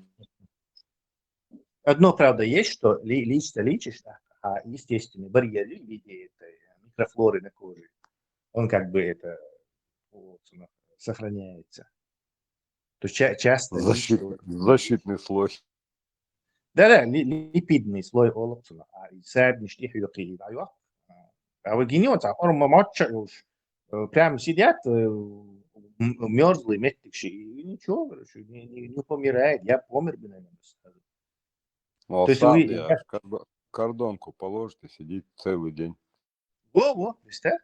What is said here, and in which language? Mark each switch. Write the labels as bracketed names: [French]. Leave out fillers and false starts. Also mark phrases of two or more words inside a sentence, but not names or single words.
[Russian] Одно, правда, есть, что лечишь, а естественный барьер в виде микрофлоры на коже, он как бы это сохраняется. То есть часто защитный слой. Да, липидный слой оловцуна, а садничных юркий, а вы генеца, прям сидят мерзлые, меткие, и ничего, короче, не помирает. Я помер бы, наверное, сразу. Ну, То есть кордонку положит и сидит целый день. Во, представь.